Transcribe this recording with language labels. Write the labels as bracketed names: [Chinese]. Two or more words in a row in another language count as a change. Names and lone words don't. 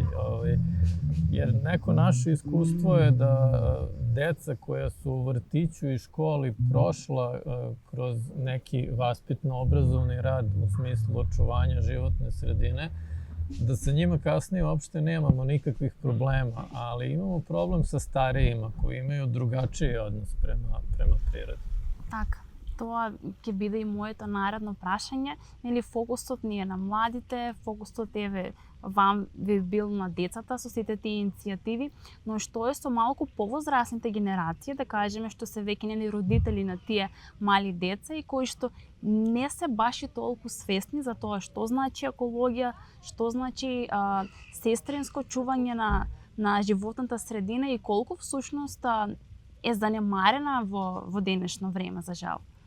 [Serbian] Jer neko naše iskustvo je da deca koja su u vrtiću i školi prošla kroz neki vaspitno-obrazovni rad u smislu očuvanja životne sredine, da sa njima kasnije uopšte nemamo nikakvih problema, ali imamo problem sa starijima koji imaju drugačiji odnos prema prirodi. [Macedonian] Така. Тоа ќе биде и моето наредно прашање. Нели фокусот ни е на младите, фокусот вам би бил на децата со сите тие иницијативи, но што е со малку повозрасните генерации, да кажеме што се веќе нели родители на тие мали деца и кои што не се баш и толку свесни за тоа што значи екологија, што значи сестринско чување на животната средина и колку всушност е занемарена во денешно време, за жал.